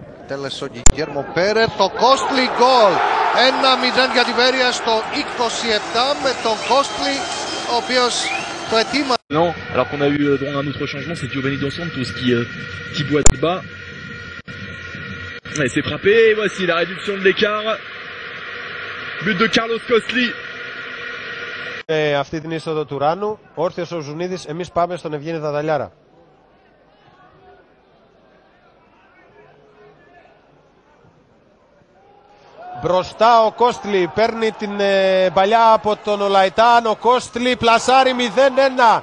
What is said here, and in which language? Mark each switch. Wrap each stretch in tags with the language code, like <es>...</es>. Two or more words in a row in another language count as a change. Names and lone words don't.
<el>Εκτέλεσε ο Γκιγέρμο Πέρεθ, το Κόστλι γκολ. 1-0 για τη Βέρεια στο 27 με τον Κόστλι, ο οποίος το ετοίμασε.</el> <fr>Non, alors qu'on a eu droit à un autre changement, c'est Giovanni Dos Santos qui boite bas. Et c'est frappé, et voici la réduction de l'écart. But de Carlos Costly.</fr> <el>Αυτή την είσοδο του Ράνου, όρθιος ο Ζουνίδης, εμείς πάμε στον Ευγένη Δαδαλιάρα. Μπροστά ο Κόστλι, παίρνει την παλιά από τον Ολαϊτάν, ο Κόστλι πλασάρει 0-1.</el>